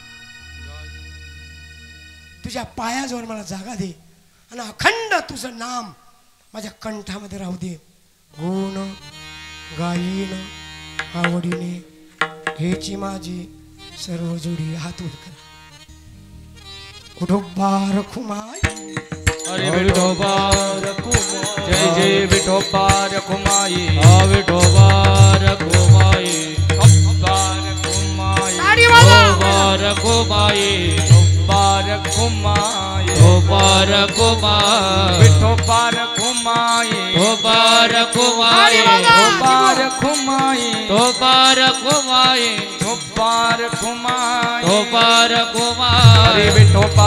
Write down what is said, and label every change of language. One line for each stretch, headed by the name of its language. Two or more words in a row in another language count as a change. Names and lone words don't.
Marathi: तुझ्या पायाजवळ मला जागा दे आणि अखंड तुझं नाम माझ्या कंठामध्ये राहू दे. गुण गायीन आवडीने हेची माझी सर्व जोडी. हात वर करा. विठोबा रखुमाई, अरे विठोबा रखुमाई, जय जय विठोबा रखुमाई, विठोबा रखुमाई, विठोबा रखुमाई, विठोबा रखुमाई, विठोबा रखुमाई, विठोबा रखुमाई, विठोबा रखुमाई, विठोबा रखुमाई, विठोबा रखुमाई, विठोबा रखुमाई, विठोबा रखुमाई, विठोबा रखुमाई, अरे विठोबा